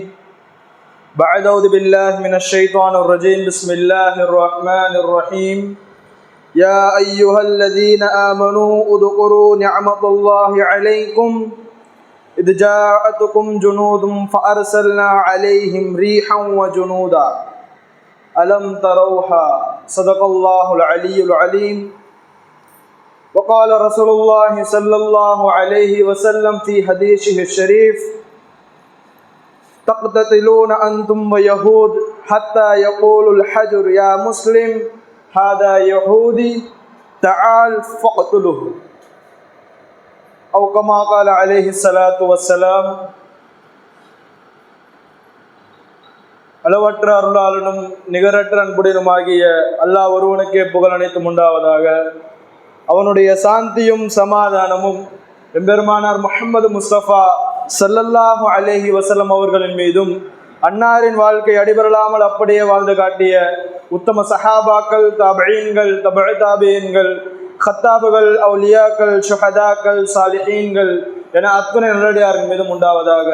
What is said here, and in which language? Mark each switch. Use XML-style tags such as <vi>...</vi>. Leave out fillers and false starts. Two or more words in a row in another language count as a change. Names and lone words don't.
<ar>بعد أعوذ بالله من الشيطان الرجيم بسم الله الرحمن الرحيم يا أيها الذين آمنوا اذكروا نعمة الله عليكم إذ جاءتكم جنود فأرسلنا عليهم ريحا وجنودا ألم تروها صدق الله العلي العليم وقال رسول الله صلى الله عليه وسلم في حديثه الشريف تقتتلون أنتم ويهود حتى يقول الحجر يا مسلم هذا يهودي تعال فاقتله أو كما قال عليه الصلاة والسلام.</ar> <ta>அளவற்ற அருளாளனும் நிகரற்ற அன்புடனுமாகிய அல்லாஹ் ஒருவனுக்கே புகழ் அனைத்தும் உண்டாவதாக. அவனுடைய சாந்தியும் சமாதானமும் எம்பெருமானார் முஹம்மது முஸ்தபா</ta> <ar>صلى الله عليه وسلم</ar> <ta>அவர்களின் மீதும் அன்னாரின் வாழ்க்கை அடிபரலாமல் அப்படியே வாழ்ந்து காட்டிய உத்தம சஹாபாக்கள், தாபீன்கள், தபஅ தாபீன்கள், ஹத்தாபுகள், அவுலியாக்கள், ஷுஹதாக்கள், சாலிஹீன்கள் என அத்தனை நல்லடியார்கள் மீதும் உண்டாவதாக.</ta>